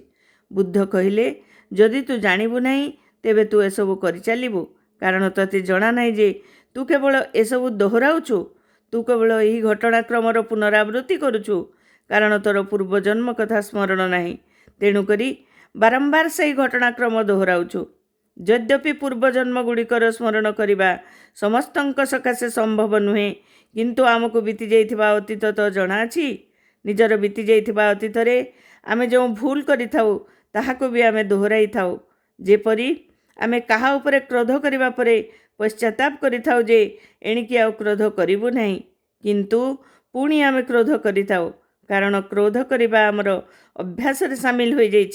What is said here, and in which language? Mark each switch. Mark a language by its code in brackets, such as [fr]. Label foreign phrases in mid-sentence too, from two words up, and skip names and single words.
[or] ବୁଦ୍ଧ କହିଲେ ଯଦି ତୁ ଜାଣିବୁ ନାହିଁ ତେବେ ତୁ ଏ ସବୁ କରି ଚାଲିବୁ, କାରଣ ତତେ ଜଣା ନାହିଁ ଯେ ତୁ କେବଳ ଏ ସବୁ ଦୋହରାଉଛୁ। ତୁ କେବଳ ଏହି ଘଟଣାକ୍ରମର ପୁନରାବୃତ୍ତି କରୁଛୁ, କାରଣ ତୋର ପୂର୍ବଜନ୍ମ କଥା ସ୍ମରଣ ନାହିଁ। ତେଣୁ କରି ବାରମ୍ବାର ସେ ଘଟଣାକ୍ରମ ଦୋହରାଉଛୁ। ଯଦ୍ୟପି ପୂର୍ବଜନ୍ମ ଗୁଡ଼ିକର ସ୍ମରଣ କରିବା ସମସ୍ତଙ୍କ ସକାଶେ ସମ୍ଭବ ନୁହେଁ, କିନ୍ତୁ ଆମକୁ ବିତି ଯାଇଥିବା ଅତୀତ ତ ଜଣା ଅଛି। ନିଜର ବିତି ଯାଇଥିବା ଅତୀତରେ ଆମେ ଯୋ ଭୁଲ କରିଥାଉ ତାହାକୁ ଭି ଆମେ ଦୋହରାଇ ଥାଉ। ଯେପରି ଆମେ କାହା ଉପରେ କ୍ରୋଧ କରିବା ପରେ ପଶ୍ଚାତାପ କରିଥାଉ ଯେ ଏଣିକି ଆଉ କ୍ରୋଧ କରିବୁ ନାହିଁ, କିନ୍ତୁ ପୁଣି ଆମେ କ୍ରୋଧ କରିଥାଉ, କାରଣ କ୍ରୋଧ କରିବା ହମର ଅଭ୍ୟାସ ରେ ସାମିଲ ହୋଇ ଯାଇଛି।